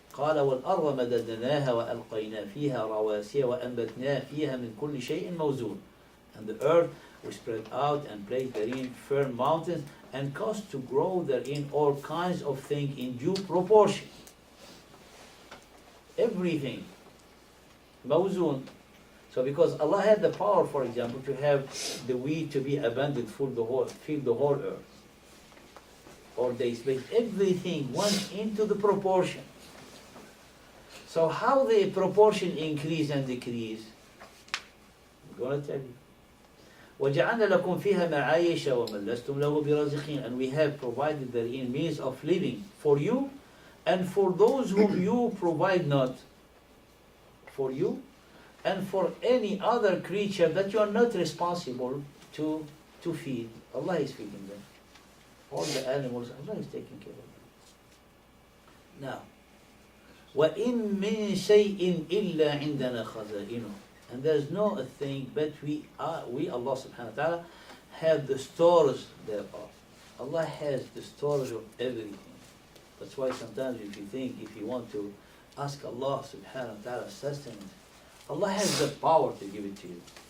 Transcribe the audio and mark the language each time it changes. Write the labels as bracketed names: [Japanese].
[Arabic] قال والأرض مددناها وألقينا فيها رواسي وأنبتنا فيها من كل شيء موزون. [English] And the earth we spread out and placed therein firm mountains and caused to grow therein all kinds of things in due proportion. Everything. موزون. So because Allah had the power, for example, to have the wheat to be abundant fill the whole earth. Or they place everything went into the proportion. So how the proportion increase and decrease? I'm going to tell you. [Arabic] وَجَعَلْنَا لَكُمْ فِيهَا مَعَايِشَ وَمَنْ لَسْتُمْ لَهُ بِرَازِقِينَ. [English] And we have provided therein means of living for you and for those whom you provide not for you and for any other creature that you are not responsible to feed. Allah is feeding them. All the animals, Allah is taking care of them. [Arabic] Now, وَإِن مِّن شَيْءٍ إِلَّا عِنْدَنَا خَزَائِنُهُ. [English] And there's no thing, but we, Allah subhanahu wa ta'ala, have the stores thereof. Allah has the stores of everything. That's why sometimes if you want to ask Allah subhanahu wa ta'ala sustenance, Allah has the power to give it to you.